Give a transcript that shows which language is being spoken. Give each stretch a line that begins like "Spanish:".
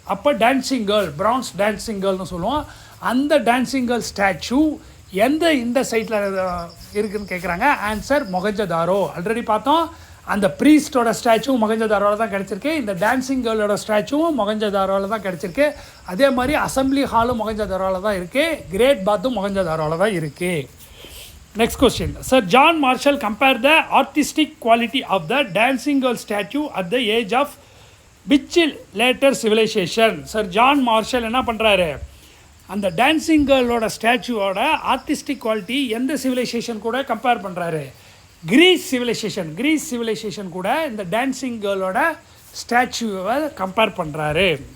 Tamil: அப்போ dancing girl, France dancing கேர்ள்னு சொல்லுவோம். அந்த டான்சிங் கேர்ள் ஸ்டாச்சு எந்த இந்த சைட்டில் இருக்குதுன்னு கேட்குறாங்க. ஆன்சர் மொகஞ்சதாரோ. ஆல்ரெடி பார்த்தோம், அந்த ப்ரீஸ்டோட ஸ்டாச்சுவும் மொகஞ்சதாரோவில் தான் கிடச்சிருக்கு. இந்த டான்சிங் கேர்ளோட ஸ்டாச்சுவும் மொகஞ்சதாரோவில் தான் கிடச்சிருக்கு. அதே மாதிரி அசம்பிளி ஹாலும் மொகஞ்சதாரோவில் தான் இருக்குது. கிரேட் பாத்தும் மொகஞ்சதாரோவில் தான் இருக்குது.
English: Next question. Sir John Marshall compared the artistic quality of the dancing girl statue at the age of which later civilization.
Tamil: Sir John Marshall என்ன பண்ணுறாரு, அந்த டான்சிங் கேர்ளோட ஸ்டாச்சுவோட ஆர்டிஸ்டிக் குவாலிட்டி எந்த சிவிலைசேஷன் கூட கம்பேர் பண்ணுறாரு. கிரீஸ் சிவிலைசேஷன் கூட இந்த dancing கேர்ளோட ஸ்டாச்சுவை compare பண்ணுறாரு.